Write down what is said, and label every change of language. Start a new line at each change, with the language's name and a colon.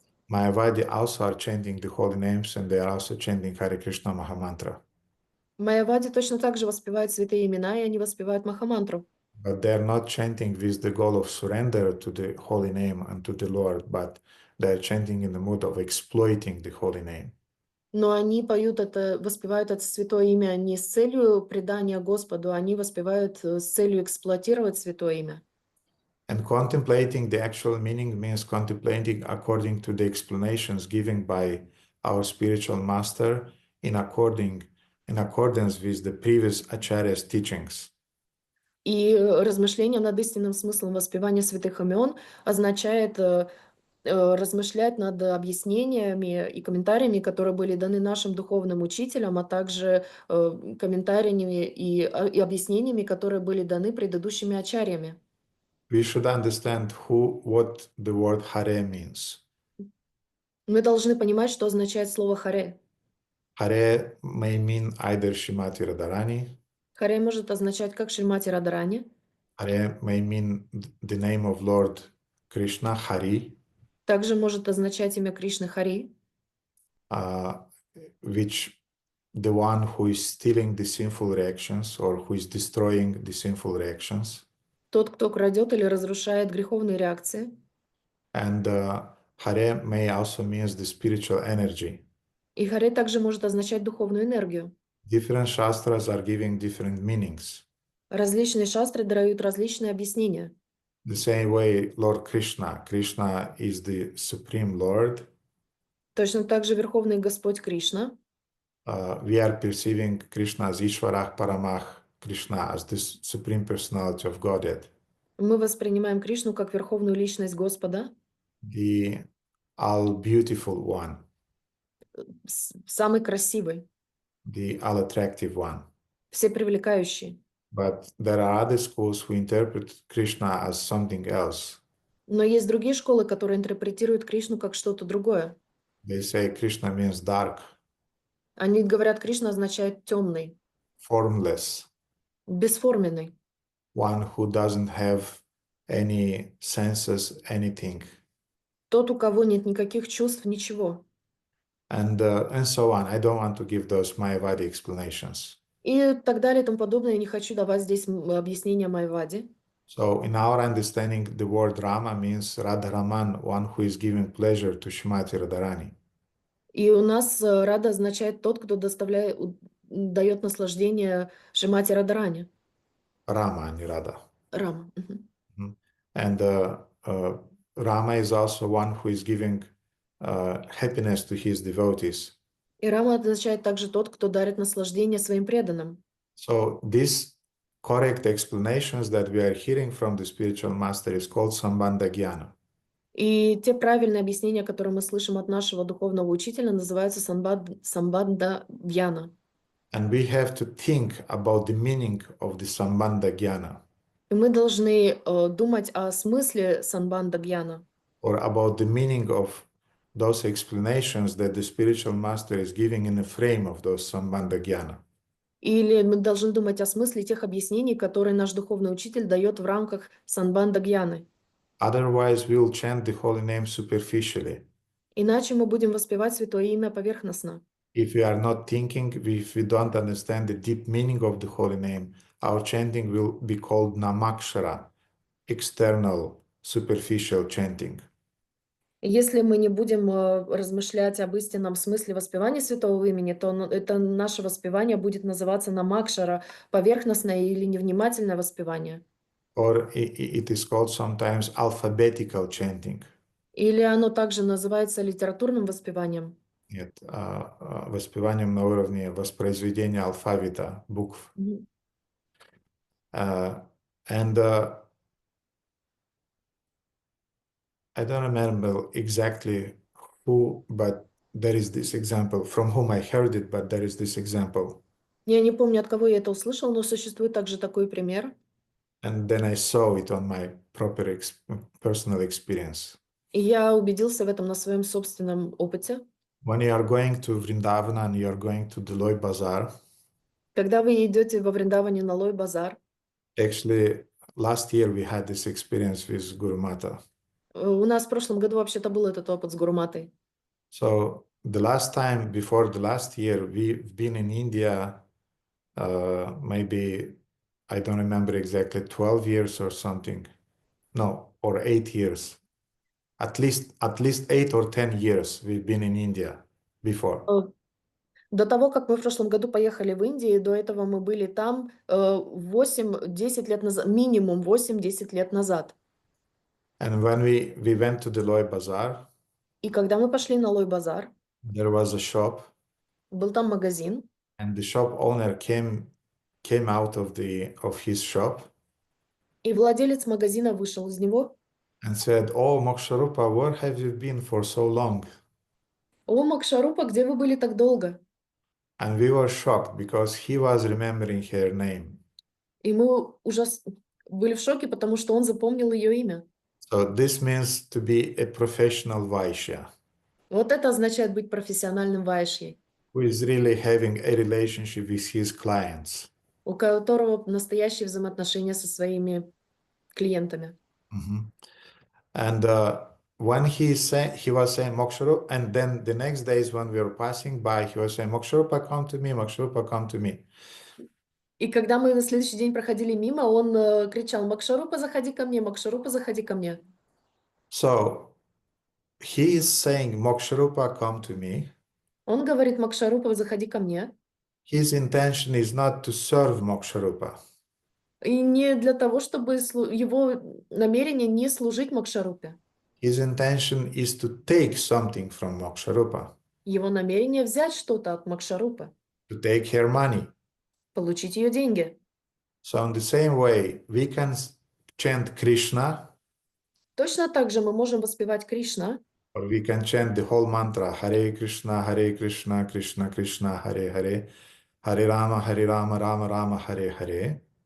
English: Mayavadi also are chanting the holy names, and they are also chanting Hare Krishna Mahamantra.
Russian: Майявади точно так же воспевают святые имена, и они воспевают Махамантру.
English: But they are not chanting with the goal of surrender to the holy name and to the Lord, but they are chanting in the mood of exploiting the holy name.
Russian: Но они воспевают это святое имя не с целью предания Господу, они воспевают с целью эксплуатировать святое имя.
English: And contemplating the actual meaning means contemplating according to the explanations given by our spiritual master in accordance with the previous Acharya's teachings.
Russian: И размышление над истинным смыслом воспевания святых имен означает размышлять над объяснениями и комментариями, которые были даны нашим духовным учителям, а также комментариями и объяснениями, которые были даны предыдущими ачарьями.
English: We should understand what the word Hare means.
Russian: Мы должны понимать, что означает слово «харе».
English: Hare may mean either Shrimati Radharani,
Russian: «Харе» может означать как Шримати Радharani.
English: Hare may mean the name of Lord Krishna, Hari,
Russian: Также может означать имя Кришны Хари,
English: which the one who is stealing the sinful reactions or who is destroying the sinful reactions.
Russian: тот, кто крадет или разрушает греховные реакции.
English: And Hare may also means the spiritual energy.
Russian: И Харе также может означать духовную энергию.
English: Different shastras are giving different meanings.
Russian: Различные шастры дают различные объяснения.
English: The same way Lord Krishna. Krishna is the Supreme Lord.
Russian: Точно так же Верховный Господь Кришна.
English: We are perceiving Krishna as Ishvarah Paramach, Krishna as the Supreme Personality of Godhead.
Russian: Мы воспринимаем Кришну как Верховную Личность Господа,
English: The All-Beautiful One,
Russian: самый красивый,
English: the All-Attractive One.
Russian: всепривлекающий.
English: But there are other schools who interpret Krishna as something else.
Russian: Но есть другие школы, которые интерпретируют Кришну как что-то другое.
English: They say Krishna means dark,
Russian: Они говорят, Кришна означает темный,
English: formless,
Russian: бесформенный,
English: one who doesn't have any senses, anything,
Russian: тот, у кого нет никаких чувств, ничего.
English: and so on. I don't want to give those Mayavadi explanations.
Russian: И так далее и тому подобное. Я не хочу давать здесь объяснения Майявади.
English: So in our understanding, the word Rama means Radharaman, one who is giving pleasure to Shrimati Radharani.
Russian: И у нас Рада означает тот, кто дает наслаждение Шримати Радharani. Rama, не Radha. Рама.
English: And Rama is also one who is giving happiness to his devotees.
Russian: И Рама означает также тот, кто дарит наслаждение своим преданным.
English: So these correct explanations that we are hearing from the spiritual master is called Sambandha Jnana.
Russian: И те правильные объяснения, которые мы слышим от нашего духовного учителя, называются Самбандха Гьяна.
English: And we have to think about the meaning of the Sambandha Jnana.
Russian: И мы должны думать о смысле Самбандха Гьяна.
English: Or about the meaning of those explanations that the spiritual master is giving in the frame of those Sambandha Jnana.
Russian: Или мы должны думать о смысле тех объяснений, которые наш духовный учитель дает в рамках Самбандха Гьяны.
English: Otherwise, we will chant the holy name superficially.
Russian: Иначе мы будем воспевать святое имя поверхностно.
English: If we are not thinking, if we don't understand the deep meaning of the holy name, our chanting will be called namakshara, external, superficial chanting.
Russian: Если мы не будем размышлять об истинном смысле воспевания святого имени, то это наше воспевание будет называться намакшара, поверхностное или невнимательное воспевание.
English: Or it is called sometimes alphabetical chanting.
Russian: Или оно также называется литературным воспеванием. Нет, воспеванием на уровне воспроизведения алфавита, букв.
English: And I don't remember exactly who, but there is this example from whom I heard it, but there is this example.
Russian: Я не помню, от кого я это услышал, но существует также такой пример.
English: And then I saw it on my proper personal experience.
Russian: И я убедился в этом на своем собственном опыте.
English: When you are going to Vrindavan and you are going to Deloy Bazaar,
Russian: Когда вы идете во Вриндаване на Лой базар,
English: actually last year we had this experience with Guru Mata.
Russian: у нас в прошлом году вообще-то был этот опыт с Гуруматой.
English: So the last time before the last year, we've been in India, maybe, I don't remember exactly, 12 years or something. No, or 8 years. At least 8 or 10 years we've been in India before.
Russian: До того, как мы в прошлом году поехали в Индию, до этого мы были там 8-10 лет назад, минимум 8-10 лет назад.
English: And when we went to the Loy Bazaar,
Russian: И когда мы пошли на Лой базар,
English: there was a shop,
Russian: был там магазин,
English: and the shop owner came out of his shop
Russian: и владелец магазина вышел из него.
English: and said, "Oh, Moksharupa, where have you been for so long?"
Russian: О, Макшарупа, где вы были так долго?
English: And we were shocked because he was remembering her name.
Russian: И мы были в шоке, потому что он запомнил ее имя.
English: So this means to be a professional Vaishya,
Russian: Вот это означает быть профессиональным вайшьей,
English: who is really having a relationship with his clients.
Russian: у которого настоящие взаимоотношения со своими клиентами. Mhm.
English: And when he was saying Moksharupa, and then the next days when we were passing by, he was saying, "Moksharupa, come to me, Moksharupa, come to me."
Russian: И когда мы на следующий день проходили мимо, он кричал: "Макшарупа, заходи ко мне, Макшарупа, заходи ко мне".
English: So he is saying, "Moksharupa, come to me."
Russian: Он говорит: "Макшарупа, заходи ко мне".
English: His intention is not to serve Moksharupa.
Russian: И не для того, чтобы его намерение не служить Макшарупе.
English: His intention is to take something from Moksharupa,
Russian: Его намерение взять что-то от Макшарупы,
English: to take her money.
Russian: получить ее деньги.
English: So in the same way, we can chant Krishna,
Russian: Точно так же мы можем воспевать Кришна,
English: or we can chant the whole mantra, Hare Krishna, Krishna Krishna, Hare Hare, Hare Rama, Rama Rama, Hare Hare,